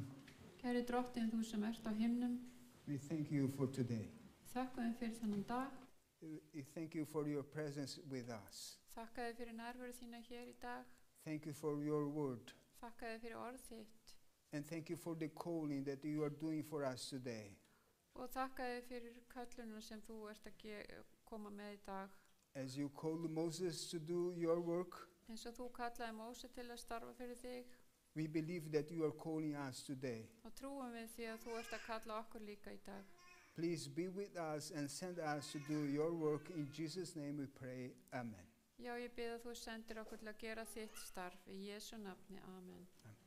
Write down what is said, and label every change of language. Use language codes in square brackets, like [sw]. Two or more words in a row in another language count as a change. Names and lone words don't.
[is] Kæri Drottinn, þú sem ert á himnum, [en] we thank you for today. [is] þakka þér fyrir þennan dag, [en] We thank you for your presence with us. [is] þakka þér fyrir nærveru þína hér í dag, [en] Thank you for your word. [is] þakka þér fyrir orð þitt [en] And thank you for the calling that you are doing for us today. [is] og þakka þér fyrir köllunum sem þú ert að koma með í dag. [en] As you called Moses to do your work, [is] Eins og þú kallaði Móse til að starfa fyrir þig, [en] we believe that you are calling us today. [is] og trúum við því að þú ert að kalla okkur líka í dag. [en] Please be with us and send us to do your work. In Jesus' name we pray. Amen. [is] Já, ég bið að þú sendir okkur til að gera þitt starf í Jesú nafni. Amen.